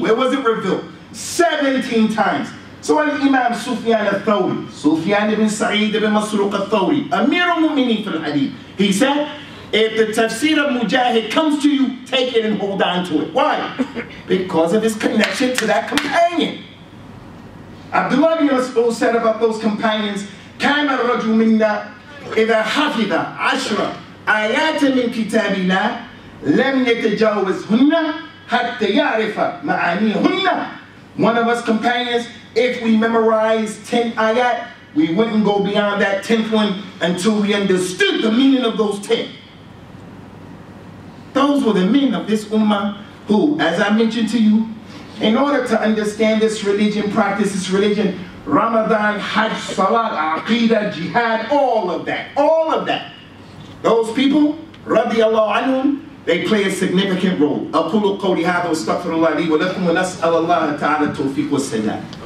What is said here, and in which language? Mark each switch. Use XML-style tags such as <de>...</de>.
<en>Where was it revealed? 17 times. So Imam Sufyan al-Thawri, Sufyan ibn Sa'id ibn Masruq al-Thawri, Amir al-Mu'minin fil Hadith, he said, if the tafsir of Mujahid comes to you, take it and hold on to it. Why? Because of his connection to that companion. Abdullah bin Mas'ud said about those companions,</en> <ar>كان الرجل منا إذا حفظ 10 آيات من كتاب الله لم يتجاوزهن حتى يعرف معانيهن.</ar> <en>One of us companions, if we memorize 10 ayat, we wouldn't go beyond that 10th one until we understood the meaning of those 10. Those were the men of this ummah who, as I mentioned to you, in order to understand this religion, practice this religion, Ramadan, Hajj, Salat, Aqidah, Jihad, all of that. Those people, radiyallahu anhum, they play a significant role. أقول قولي هذا واستغفر الله لي ولكم ونسأل الله تعالى التوفيق والسداد.</en>